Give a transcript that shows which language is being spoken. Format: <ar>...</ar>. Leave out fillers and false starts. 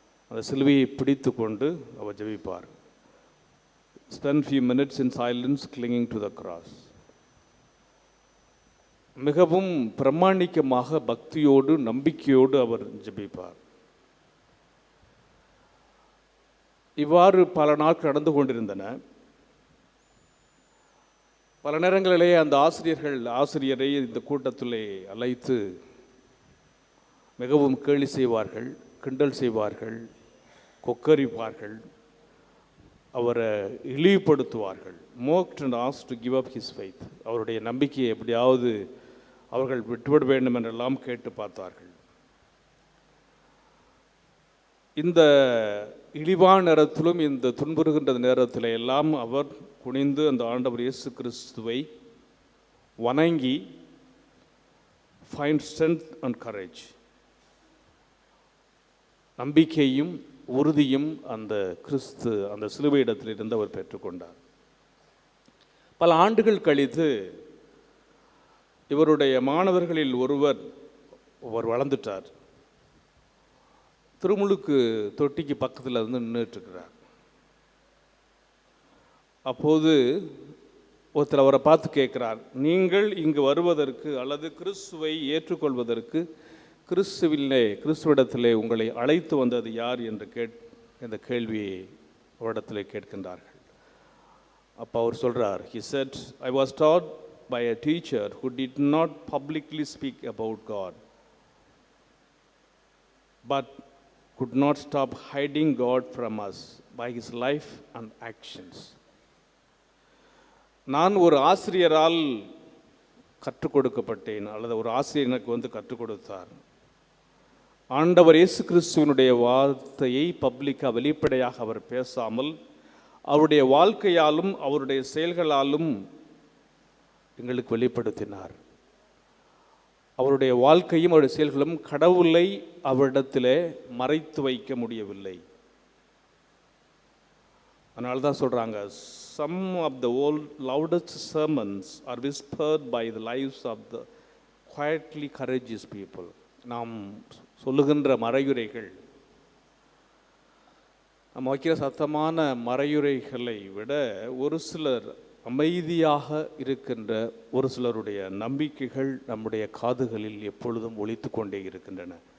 <ta>அந்த சிலுவையை பிடித்து கொண்டு அவர் ஜெபிப்பார்.</ta> <en>Spend few minutes in silence clinging to the cross.</en> <ta>மிகவும் பிரமாணிக்கமாக பக்தியோடு நம்பிக்கையோடு அவர் ஜெபிப்பார். இவ்வாறு பல நாட்கள் நடந்து கொண்டிருந்தன. பல நேரங்களிலே அந்த ஆசிரியரை இந்த கூட்டத்திலே அழைத்து மிகவும் கேலி செய்வார்கள், கிண்டல் செய்வார்கள், கொக்கரிப்பார்கள், அவரை இழிவுபடுத்துவார்கள்.</ta> <en>mocked and asked to give up his faith.</en> <ta>அவருடைய நம்பிக்கையை எப்படியாவது அவர்கள் விட்டுவிட வேண்டும் என்றெல்லாம் கேட்டு பார்த்தார்கள். இந்த இழிவான நேரத்திலும், இந்த துன்புறுகின்ற நேரத்தில் எல்லாம் அவர் குனிந்து அந்த ஆண்டவர் இயேசு கிறிஸ்துவை வணங்கி</ta> <en>find strength and courage,</en> <ta>நம்பிக்கையும் உறுதியும் அந்த சிலுவை இடத்திலிருந்து அவர் பெற்றுக்கொண்டார். பல ஆண்டுகள் கழித்து இவருடைய மாணவர்களில் ஒருவர் வளர்ந்துட்டார். திருமுழுக்கு தொட்டிக்கு பக்கத்தில் இருந்து நின்றுட்டுருக்கிறார். அப்போது ஒருத்தர் அவரை பார்த்து கேட்குறார், நீங்கள் இங்கு வருவதற்கு அல்லது கிறிஸ்துவை ஏற்றுக்கொள்வதற்கு கிறிஸ்துவிடத்திலே உங்களை அழைத்து வந்தது யார் என்று இந்த கேள்வியை அவரிடத்திலே கேட்கின்றார்கள். அப்போ அவர் சொல்கிறார்,</ta> <en>he said, I was taught by a teacher who did not publicly speak about God, but could not stop hiding God from us by his life and actions.</en> <ta>நான் ஒரு ஆசிரியரால் கற்றுக் கொடுக்கப்பட்டேன், அல்லது ஒரு ஆசிரியர் எனக்கு கற்றுக் கொடுத்தார். ஆண்டவர் இயேசு கிறிஸ்துவனுடைய வார்த்தையை பப்ளிக்காக வெளிப்படையாக அவர் பேசாமல் அவருடைய வாழ்க்கையாலும் அவருடைய செயல்களாலும் எங்களுக்கு வெளிப்படுத்தினார். அவருடைய வாழ்க்கையும் அவருடைய செயல்களும் கடவுளை அவரிடத்திலே மறைத்து வைக்க முடியவில்லை. அதனால தான் சொல்கிறாங்க,</ta> <en>some of the loudest sermons are whispered by the lives of the quietly courageous people.</en> <ta>நாம் சொல்லுகின்ற மறையுரைகள், நம்ம வைக்கிற சத்தமான மறையுரைகளை விட ஒரு சிலர் அமைதியாக இருக்கின்ற ஒரு சிலருடைய நம்பிக்கைகள் நம்முடைய காதுகளில் எப்பொழுதும் ஒலித்து கொண்டே இருக்கின்றன.</ta>